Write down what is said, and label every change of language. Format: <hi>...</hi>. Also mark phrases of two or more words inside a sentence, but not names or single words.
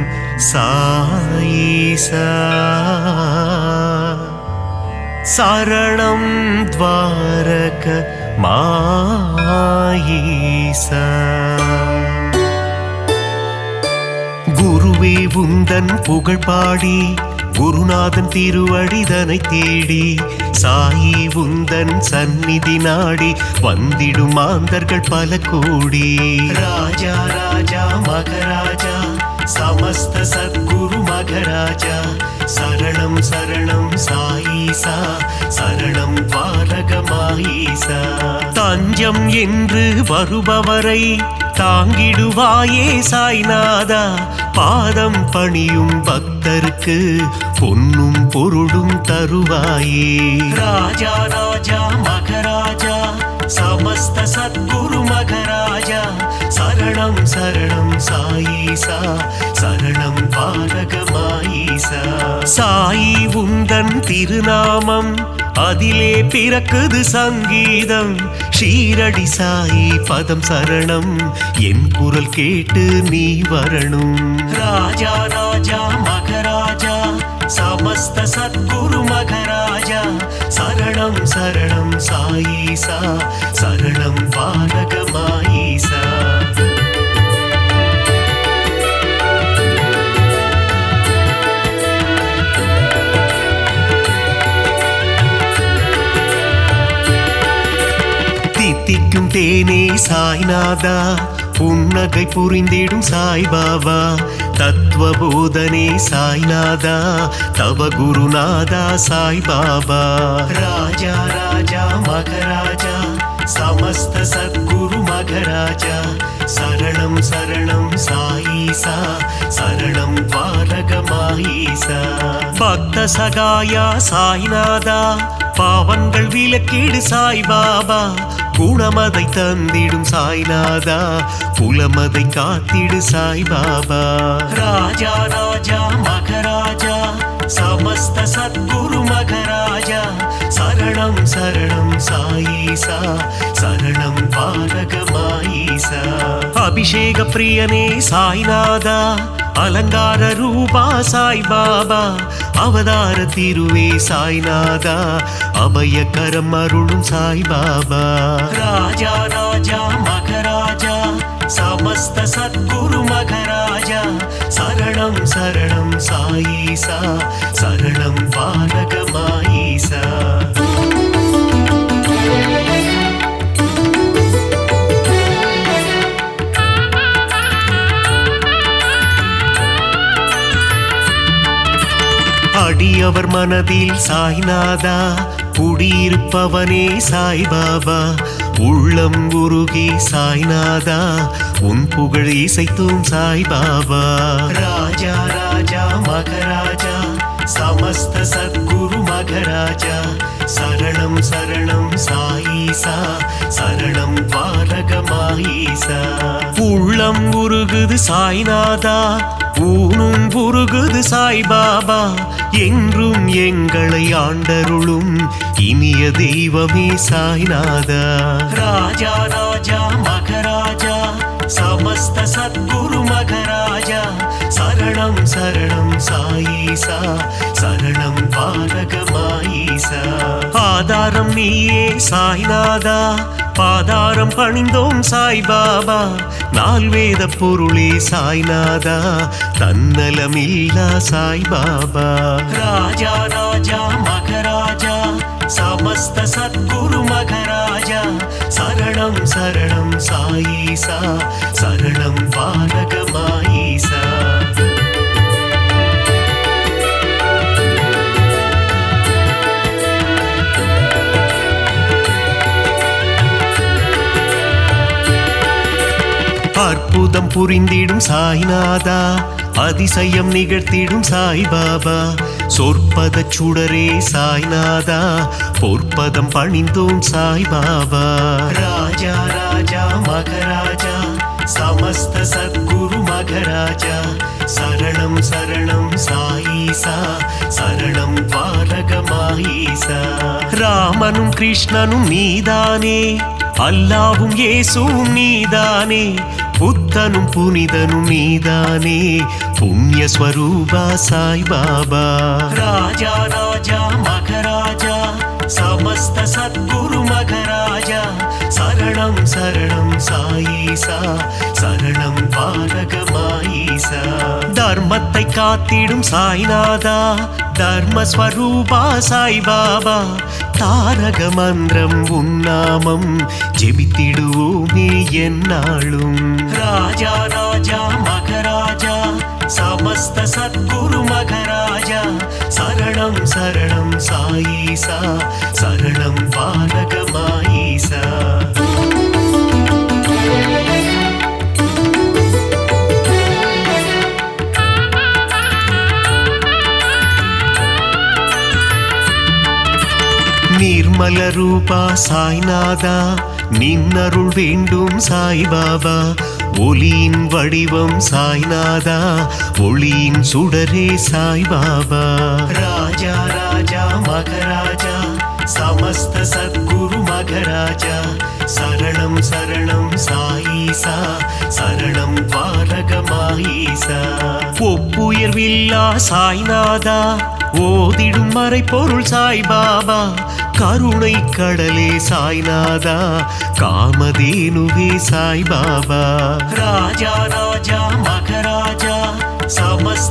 <sa>साईसा शरणं द्वारक माईसा</sa> <ta>குருவே உந்தன் புகழ் பாடி குருநாதன் திருவடிதனை தேடி சாயி உந்தன் சந்நிதி நாடி வந்திடும் மாந்தர்கள் பல கோடி ராஜா ராஜா மகராஜா</ta> <sa>समस्त सद्गुरु मगराजा शरणं शरणं साईसा शरणं</sa> <ta>द्वारகமாயிசா தஞ்சம் என்று வருபவரை தாங்கிடுவாயே சாய்நாதா பாதம் பணியும் பக்தருக்கு பொன்னும் பொருளும் தருவாயே ராஜா ராஜா மகராஜா</ta> <sa>समस्त सद्गुरु मगराजा शरणं शरणं साईसा</sa> <ta>शरणं द्वारகமாயிசா சாயி உந்தன் திருநாமம் அதிலே பிறக்குது சங்கீதம் ஷீரடி சாயி பதம் சரணம் என் குரல் கேட்டு நீ வரணும் ராஜா ராஜா மகராஜா</ta> <sa>समस्त सद्गुरु मगराजा शरणं शरणं साईसा शरणं</sa> <ta>द्वारகமாயிசா தித்திக்கும் தேனே சாய்நாதா புன்னகை புரிந்திடும் சாய்பாபா தத்துவபோதனே சாய்நாதா தவ குருநாதா சாய்பாபா ராஜா ராஜா மகராஜா</ta> <sa>समस्त सद्गुरु मगराजा शरणं शरणं साईसा शरणं</sa> <ta>द्वारகமாயிசா பக்த சகாயா சாய்நாதா பாவங்கள் விலக்கிடு சாய்பாபா குணமதை தந்திடும் சாய்நாதா புலமதை காத்திடு சாய்பாபா ராஜா ராஜா மகராஜா समस्त</ta> <sa>सद्गुरु मगराजा शरणं शरणं साईसा शरणं द्वारகமாயிசா</sa> <ta>அபிஷேக பிரியனே சாய்நாதா அலங்கார ரூபா சாய்பாபா அவதார திருவே சாய்நாதா அபயகரம் அருளும் சாய்பாபா ராஜா ராஜா மகராஜா</ta> <sa>समस्त सद्गुरु मगराजा शरणं शरणं साईसा शरणं</sa> <ta>द्वारகமாயிசா அடியவர் மனதில் சாய்நாதா குடியிருப்பவனே சாய்பாபா உள்ளம் உருகி சாய்நாதா உன் புகழ் இசைத்தும் சாய்பாபா ராஜா ராஜா மகராஜா</ta> <sa>समस्त सद्गुरु मगराजा शरणं शरणं साईसा शरणं</sa> <ta>द्वारகமாயிசா உள்ளம் உருகுது சாய்நாதா ஊனும் உருகுது சாய்பாபா என்றும் எங்களை ஆண்டருளும் இனிய தெய்வமே சாய்நாதா ராஜா ராஜா மகராஜா</ta> <sa>समस्त सद्गुरु मगराजा शरणं शरणं साईसा शरणं</sa> <ta>द्वारகமாயிசா ஆதாரம் நீயே சாய்நாதா பாதாரம் பணிந்தோம் சாய்பாபா நால்வேத பொருளே சாய்நாதா தன்னலமில்லா சாய்பாபா ராஜா ராஜா மகராஜா</ta> <sa>समस्त सद्गुरु मगराजा शरणं शरणं साईसा शरणं</sa> <ta>द्वारகமாயிசா அற்புதம் புரிந்திடும் சாய்நாதா அதிசயம் நிகழ்த்திடும் சாய்பாபா சொற்பத சுடரே சாய்நாதா பொற்பதம் பணிந்தோம் சாய்பாபா ராஜா ராஜா மகராஜா</ta> <sa>समस्त सद्गुरु मघराजा शरणं शरणं साईसा शरणं द्वारकमाईसा</sa> <ta>ராமனும் கிருஷ்ணனும் நீதானே அல்லாவும் இயேசுவும் நீதானே புத்தனும் புனிதனும் நீதானே புண்ணிய ஸ்வரூபா சாய் பாபா ராஜா ராஜா மகராஜா</ta> <sa>समस्त सद्गुरु मघराजा शरणं शरणं साईसा शरणं</sa> <ta>द्वारकमाईसा தர்மத்தை காத்திடும் சாய்நாதா தர்மஸ்வரூபா சாய் பாபா தாரக மந்திரம் உன்னாமம் ஜெபித்திடுவோமே என்னாலும் ராஜா ராஜா மகராஜா</ta> <sa>समस्त सद्गुरु मघराजा शरणं शरणं साईसा शरणं द्वारकमाईसा निर्मल रूपा साईनादा</sa> <ta>निन्नरुள் வேண்டும் சாய் பாபா ஒளியின் வடிவம் சாய்நாதா ஒளியின் சுடரே சாய் பாபா ராஜா ராஜா மகராஜா समस्त</ta> <sa>सद्गुरु मघराजा शरणं शरणं साईसा शरणं द्वारकमाईसा</sa> <ta>ஒப்புயர்வில்லா சாய்நாதா ஓதிடும் மறைபொருள் சாய் பாபா கருணை கடலே சாய்நாதா காமதேனுவே சாய் பாபா ராஜா ராஜா மகராஜா समस्त</ta>